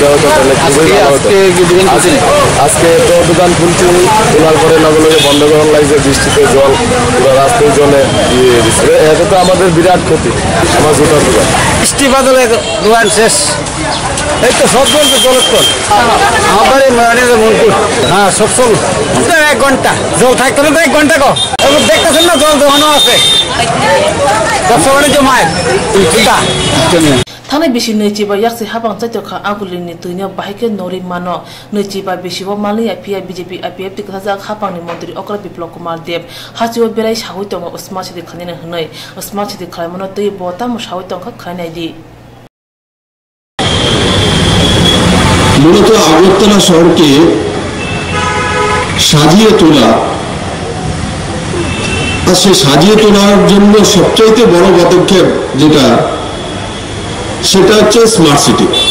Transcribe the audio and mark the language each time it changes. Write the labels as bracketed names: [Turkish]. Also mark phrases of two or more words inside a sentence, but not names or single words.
[Bangla] হতো তাহলে খুবই ভালো হতো আজকে তো দোকান খুলছি খোলার পরে লগে লগে বন্ধ করার লাগছে বৃষ্টিতে জল পুরো রাস্তায় জলে দিয়ে দিচ্ছে এটা তো আমাদের বিরাট ক্ষতি আমার জুতার দোকান বৃষ্টি বাদলে দোকান শেষ এই তো সব বলছে জলক্ষণ আমার মনপুর হ্যাঁ সব চল 1 ঘন্টা জল থাকতো না 1 ঘন্টা কো দেখতেছেন না জল দোকানও আছে সবসময় জমায় [Kok Borok] Thane bisi neichiba yaksi habang chaitokha Agulini tuino bahike nori mano neichiba bisibo mali apia BJP APF tikajak habangni Menteri Okra Biplop Kumar Dev hasibo berai sahoi tongo [English] Smart City [Kok Borok] khanina hnai [English] Smart City [Kok Borok] khlaimano tei botamo sahoi tongkha khainai di [Bangla] মূলত আগরতলা শহরকে সাজিয়ে তোলা আর সেই সাজিয়ে তোলার জন্য সবচাইতে বড় পদক্ষেপ যেটা সেটা হচ্ছে [English] smart city